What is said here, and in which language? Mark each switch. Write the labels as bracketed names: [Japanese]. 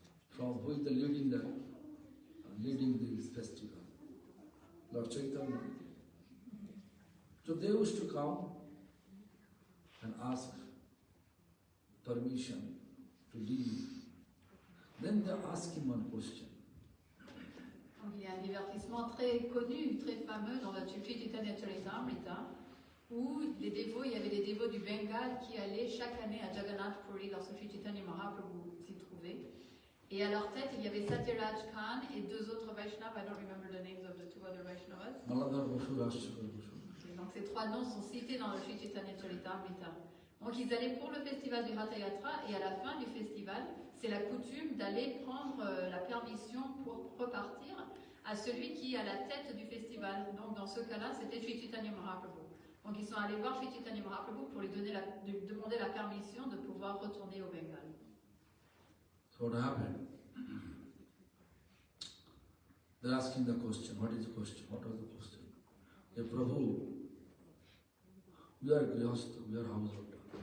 [English] From who is the leading this festival? Lord Chaitanya. So they used to come and ask permission to leave. Then they ask him one question. [French] Donc, il y a un divertissement très connu, très fameux dans le Sri Chaitanya Charitamrita, où il y avait des dévots du Bengale qui allaient chaque année à Jagannath Puri lorsque Sri Chaitanya Mahaprabhu s'y trouvait. Et à leur tête, il y avait Satyaraj Khan et 2 autres Vaishnavas. [English] I don't remember the names of the 2 other Vaishnavas. Maladhar Bosu, Rashekar Bosu. [French] Donc ces 3 noms sont cités dans le Sri Chaitanya Charitamrita. Donc ils allaient pour le festival du Ratha Yatra et à la fin du festival, c'est la coutume d'aller prendre la permission pour repartir à celui qui est à la tête du festival. Donc dans ce cas-là, c'était Sri Chaitanya Mahaprabhu. Donc ils sont allés voir Sri Chaitanya Mahaprabhu pour lui demander la permission de pouvoir retourner au Bengale. [English] So what happened? They're asking the question. What is the question? What was the question? Hey Prabhu, we are grihastha, we are householder.